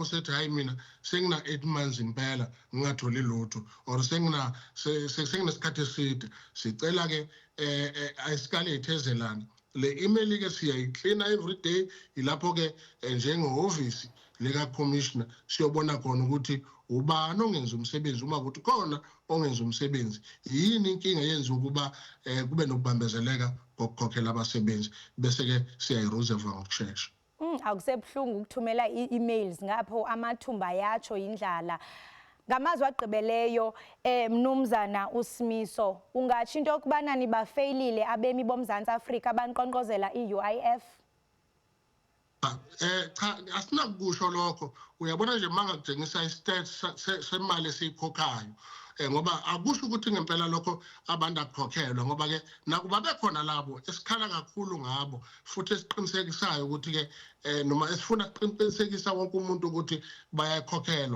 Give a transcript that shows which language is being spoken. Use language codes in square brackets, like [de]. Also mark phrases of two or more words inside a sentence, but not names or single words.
[zu] usethi hayi mina sengina 8 months impela ngingatholi lutho or senginesikhathi eside sicela ke escalate ezelana le email ke siyayiklina [en] every day [zu] ilapho ke njengehhovisi lika commissioner siyobona khona ukuthi ubani ongenza umsebenzi uma ukuthi khona ongenza umsebenzi yini inkinga yenza ukuba kube nokubambezeleka kokukhokhela abasebenzi bese ke siyayiresolve ngokusheshsha. [xh] Akusebuhlungu ukuthumela ii-emails ngapho amathumba yatsho indlala. Ngamazwi agqibeleyo mnumzana uSimiso ungatsho into yokubana nibafeyilile abemi boMzantsi Afrika abanqonqozela i-UIF? [zu] Cha asinakusho lokho uyabona nje mangakutshengisa istats semali esiyikhokhayo ngoba akusho ukuthi ngempela lokho abantu akukhokhelwa ngoba ke nakuba bekhona labo esikhala kakhulu ngabo futhi esiqinisekisayo ukuthi ke noma esifuna ukuqinisekisa wonke umuntu ukuthi bayakhokhelwa